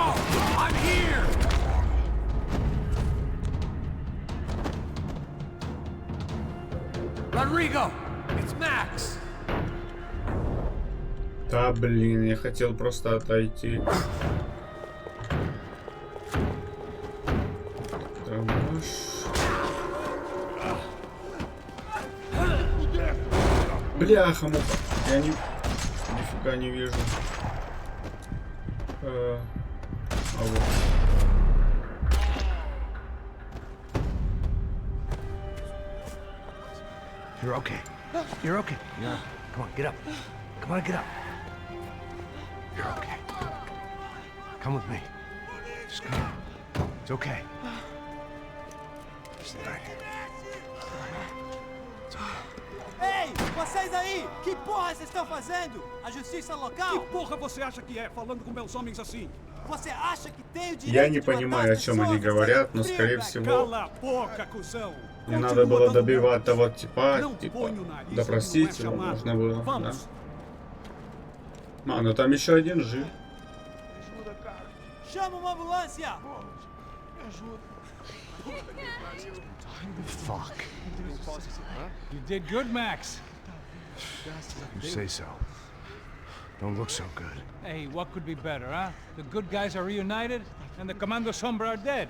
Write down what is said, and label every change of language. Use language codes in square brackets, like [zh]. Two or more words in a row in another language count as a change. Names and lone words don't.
[en] I'm here! Rodrigo! It's Max! [ru] Да, блин, я хотел просто отойти. Бляха-муха, я нифига не вижу. А вот. [en] You're okay. You're okay. Yeah. Come on, get up. Come on, get up. You're okay. Come with me. Just come. It's okay. Just right here. [pt] Ei, vocês aí! Que porra vocês estão fazendo? A justiça local? Que porra você acha que é, falando com meus homens assim? Você acha que tem o direito [ru] Я не [pt] de matar [ru] понимаю, о [pt] as [ru] чем они [pt] pessoas? [ru] говорят, но [pt] Você [ru] скорее [pt] tá [ru] всего [pt] Cala a boca, cuzão! [ru] не надо было добивать того типа, [pt] Não põe o nariz, [ru] допросить [pt] não [ru] его [pt] é chamado. [ru] нужно было, да. [pt] Vamos! [ru] А, ну там еще один жив. [pt] Chama uma ambulância! [en] Fuck. You did good, Max. You say so. Don't look so good. Hey, what could be better, huh? The good guys are reunited, and the Commando Sombra are dead.